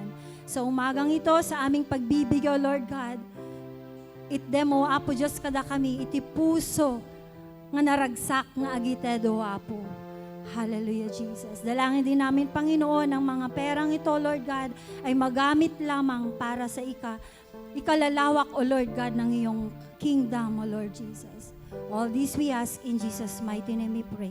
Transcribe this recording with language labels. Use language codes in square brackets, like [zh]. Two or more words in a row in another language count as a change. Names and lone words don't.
[tl] Sa umagang ito, sa aming pagbibigay, [en] O Lord God, [ilo] itdemo, Apo Diyos, kada kami, iti puso nga naragsak nga agitedo, Apo. [en] Hallelujah, Jesus. [tl] Dalangin din namin, Panginoon, ang mga perang ito, [en] Lord God, [tl] ay magamit lamang para sa ikalalawak, [en] O Lord God, [tl] ng iyong kingdom, [en] O Lord Jesus. All this we ask in Jesus' mighty name we pray.